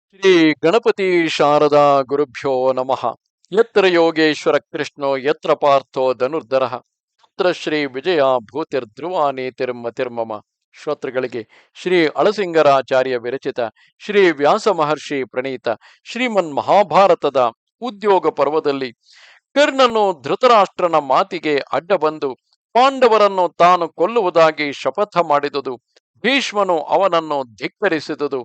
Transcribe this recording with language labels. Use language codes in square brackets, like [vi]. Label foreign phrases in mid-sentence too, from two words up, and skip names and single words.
[sa] ಶ್ರೀ ಗಣಪತಿ ಶಾರದಾ ಗುರುಭ್ಯೋ ನಮಃ. ಯತ್ರ ಯೋಗೇಶ್ವರ ಕೃಷ್ಣೋ ಯತ್ರ ಪಾರ್ಥೋ ಧನುರ್ಧರಃ ಯತ್ರ ಶ್ರೀ ವಿಜಯ ಭೂತಿರ್ಧ್ರುವ ನೀತಿರ್ಮತಿರ್ಮಮ. [kn] ಶ್ರೋತೃಗಳಿಗೆ ಶ್ರೀ ಅಳಸಿಂಗರಾಚಾರ್ಯ ವಿರಚಿತ ಶ್ರೀ ವ್ಯಾಸ ಮಹರ್ಷಿ ಪ್ರಣೀತ ಶ್ರೀಮನ್ ಮಹಾಭಾರತದ ಉದ್ಯೋಗ ಪರ್ವದಲ್ಲಿ ಕರ್ಣನು ಧೃತರಾಷ್ಟ್ರನ ಮಾತಿಗೆ ಅಡ್ಡ ಬಂದು ಪಾಂಡವರನ್ನು ತಾನು ಕೊಲ್ಲುವುದಾಗಿ ಶಪಥ ಮಾಡಿದುದು, ಭೀಷ್ಮನು ಅವನನ್ನು ಧಿಕ್ಕರಿಸಿದುದು.